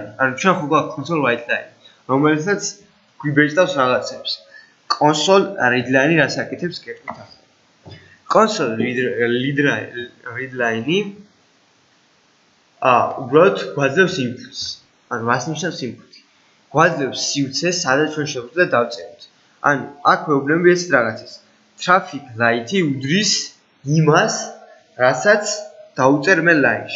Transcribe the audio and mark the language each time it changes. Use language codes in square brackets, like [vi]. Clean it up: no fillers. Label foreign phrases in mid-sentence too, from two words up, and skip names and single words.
[ka] ანუ ჩვენ ხო გვაქვს [en] console write line, [ka] რომელსაც გვიბეჭდავს რაღაცებს. [en] console read line [ka] რას აკეთებს კეთვით ახლა. [en] console read line- [ka] ი უბრალოდ გვაძლევს inputs. ანუ რას ნიშნავს input-ი? გვაძლევს სივრცეს, სადაც ჩვენ შეგვიძლია დავწეროთ. ანუ აქ ვეუბნები ეს რაღაცას. [en] traffic light- [ka] ი უდრის იმას, რასაც დავწერ მე line-ში.